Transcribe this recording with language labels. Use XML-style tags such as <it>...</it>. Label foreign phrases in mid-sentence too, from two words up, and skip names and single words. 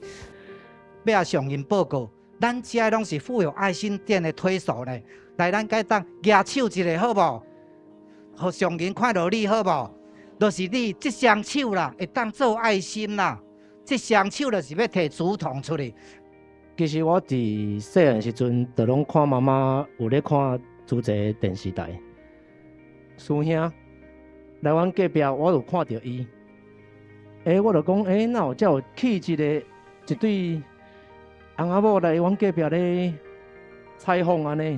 <nan>要向因报告，咱遮拢是富有爱心店的推手呢，来咱该当举手一下好无？互上人看到你好无？就是你这双手啦，会当做爱心啦，这双手就是要摕竹筒出来。其实我伫细汉时阵，就拢看妈妈有咧看主持电视台。师兄来阮隔壁，我就看到伊。我就讲，哪有才有去一对翁仔某来阮隔壁咧采访安尼。</nan>